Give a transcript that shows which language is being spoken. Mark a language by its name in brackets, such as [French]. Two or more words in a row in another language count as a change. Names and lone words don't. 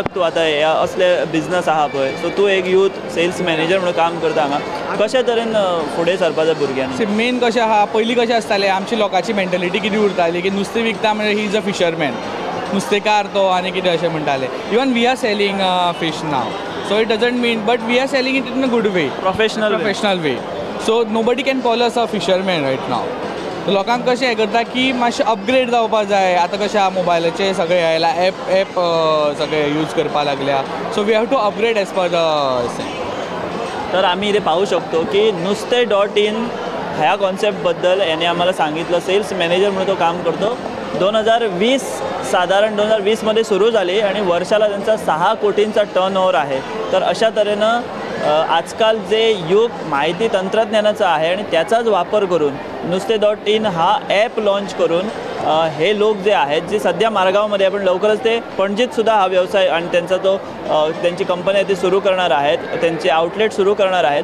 [Konkani] तूं आतां हे असले बिझनस आहा पळय, सो तूं एक [English] youth sales manager [Konkani] म्हणून काम करता हांगा, कशा तरेन फुडें सरपा जाय भुरग्यांनी? मेन कशें आहा, पयलीं कशें आसतालें, आमची लोकांची मेंटेलिटी कितें उरताली की नुस्तें विकता म्हणजे [English] he is a fisherman, [Konkani] नुस्तेकार तो आनी कितें अशें म्हणटाले. [English] Even we are selling fish now, so it doesn't mean, but we are selling it in a good way, professional way. So nobody can call us a fisherman right now. [Konkani] लोकांक कशें हें करता की मातशें अपग्रेड जावपा जाय. आतां कशें आहा, मोबायलाचेर सगळें आयला, एप सगळे यूज करपा लागल्या, [English] so we have to upgrade as per the. [Marathi] तर आम्ही इथे पाहू शकतो की नुस्ते.in ह्या कॉन्सेप्टबद्दल याने आम्हाला सांगितलं. [English] sales manager [Marathi] म्हणून तो काम करतो. 2020 साधारण 2020मध्ये सुरू झाली आणि वर्षाला त्यांचा 6 कोटींचा टर्नओव्हर आहे. तर अशा तऱ्हेनं आजकाल जे युग माहिती तंत्रज्ञानाचं आहे आणि त्याचाच वापर करून नुस्ते.in हा ॲप लॉन्च करून हे लोक जे आहेत, जे सध्या मार्गावमध्ये आपण लवकरच ते पणजीतसुद्धा हा व्यवसाय आणि त्यांचा तो त्यांची कंपनी आहे ती सुरू करणार आहेत, त्यांचे आउटलेट सुरू करणार आहेत.